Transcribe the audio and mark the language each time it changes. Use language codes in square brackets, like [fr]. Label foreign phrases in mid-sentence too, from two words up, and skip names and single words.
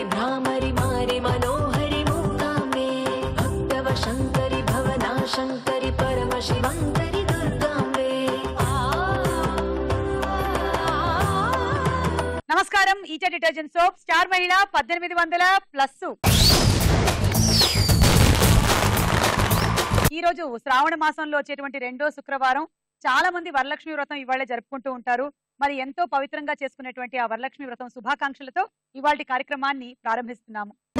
[sa] भ्रामरि मारि मनोहरि मूकाम्बे भक्तव शङ्करि भवना शङ्करि परमशिवङ्करि दुर्गाम्बे [te] నమస్కారం. ఈచా డిటర్జెంట్ సోప్ స్టార్ మహిళ 1800+. ఈ రోజు శ్రావణ మాసంలో వచ్చేటువంటి రెండో శుక్రవారం. చాలా మంది వరలక్ష్మి వ్రతం ఇవాళ జరుపుకుంటూ ఉంటారు. మరి ఎంతో పవిత్రంగా చేసుకునేటువంటి ఆ వరలక్ష్మి వ్రతం శుభాకాంక్షలతో ఇవాళ కార్యక్రమాన్ని ప్రారంభిస్తున్నాము.